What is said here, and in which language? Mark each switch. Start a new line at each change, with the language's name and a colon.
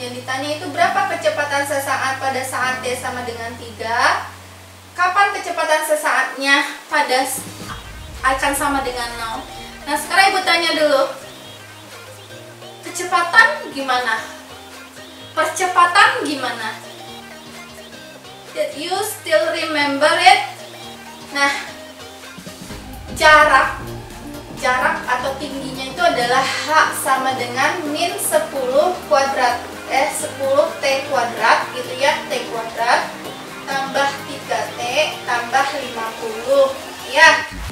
Indonesian: Yang ditanya itu berapa kecepatan sesaat pada saat T sama dengan 3. Kapan kecepatan sesaatnya akan sama dengan 0. Nah sekarang ibu tanya dulu, kecepatan gimana? Percepatan gimana?
English: Did you still remember it?
Indonesian: Nah, jarak atau tingginya itu adalah H sama dengan min 10 kuadrat 10 T kuadrat gitu ya, T kuadrat tambah 3T tambah 50 ya.